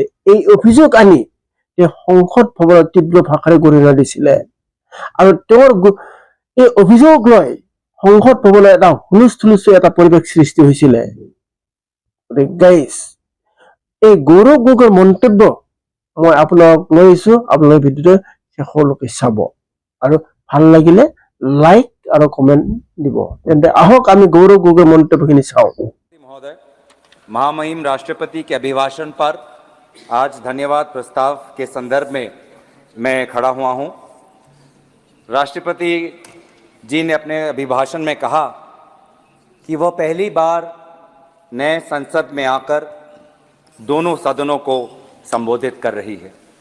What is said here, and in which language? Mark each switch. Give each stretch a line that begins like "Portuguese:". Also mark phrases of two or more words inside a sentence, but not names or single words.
Assamese: এই অভিযোগ আনি তেওঁ সংসদ ভৱনত তীব্ৰ ভাষাৰে গৰিহণা দিছিলে আৰু তেওঁৰ এই অভিযোগ লৈ সংসদ ভৱনত এটা হুলস্থুলুচ এটা পৰিৱেশ সৃষ্টি হৈছিলে। গাইজ, এই গৌৰৱ গগৈৰ মন্তব্য মই আপোনালোক লৈ আহিছো, আপোনালোকে ভিডিঅ'টো শেষলৈকে চাব আৰু ভাল লাগিলে লাইক আৰু কমেন্ট দিব। তেন্তে আহক আমি গৌৰৱ গগৈৰ মন্তব্যখিনি চাওঁ।
Hindi: महोदय, महामहिम राष्ट्रपति के अभिभाषण पर आज धन्यवाद प्रस्ताव के संदर्भ में मैं खड़ा हुआ हूं। राष्ट्रपति जी ने अपने अभिभाषण में कहा कि वह पहली बार नए संसद में आकर दोनों सदनों को संबोधित कर रही है।